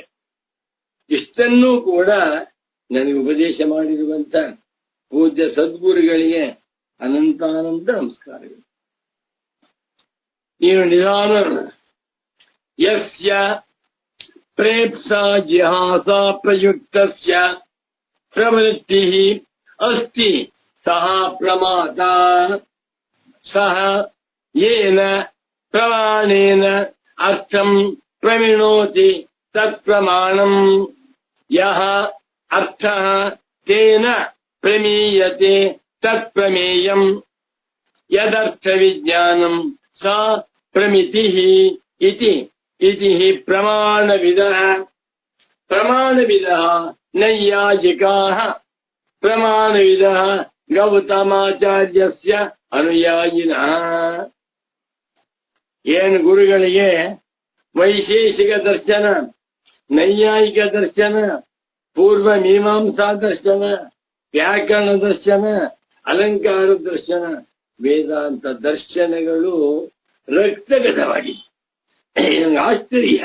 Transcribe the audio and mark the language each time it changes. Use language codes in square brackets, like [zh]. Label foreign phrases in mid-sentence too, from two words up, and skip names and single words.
[kn] ಇಷ್ಟನ್ನೂ ಕೂಡ ನನಗೆ ಉಪದೇಶ ಮಾಡಿರುವಂತ ಪೂಜ್ಯ ಸದ್ಗುರುಗಳಿಗೆ ಅನಂತಾನಂತ ನಮಸ್ಕಾರಗಳು. [sa] ನೀನು ನಿಧಾನ ಯಸ್ಯ ಪ್ರೇಪ್ಸಾ ಜಿಹಾಸಾ ಪ್ರಯುಕ್ತಸ್ಯ ಪ್ರವೃತ್ತಿಃ ಅಸ್ತಿ ಸಹ ಪ್ರಮಾದ, ಸಹ ಯೇನ ಪ್ರಮಾಣೇನ ಅರ್ಥಂ ಪ್ರವಿಣೋತಿ ತತ್ ಪ್ರಮಾಣಂ, ಯಹ ಅರ್ಥಃ ತೇನ ಪ್ರಮೀಯತೆ ತತ್ ಪ್ರಮೇಯಂ, ಯದರ್ಥ ವಿಜ್ಞಾನಂ ಸಾ ಪ್ರಮಿತಿಃ ಇತಿ ಇತಿ ಪ್ರಮಾಣವಿದಃ. ಪ್ರಮಾಣವಿದಃ ನೈಯಾಯಿಕಾಃ, ಪ್ರಮಾಣವಿದಃ ಗೌತಮಾಚಾರ್ಯಸ್ಯ ಅನುಯಾಯಿನಃ. [kn] ಏನು ಗುರುಗಳಿಗೆ ವೈಶೇಷಿಕ ದರ್ಶನ, ನೈಯಾಯಿಕ ದರ್ಶನ, ಪೂರ್ವ ಮೀಮಾಂಸಾ ದರ್ಶನ, ವ್ಯಾಕರಣ ದರ್ಶನ, ಅಲಂಕಾರ ದರ್ಶನ, ವೇದಾಂತ ದರ್ಶನಗಳು ರಕ್ತಗತವಾಗಿ ಆಶ್ಚರ್ಯ.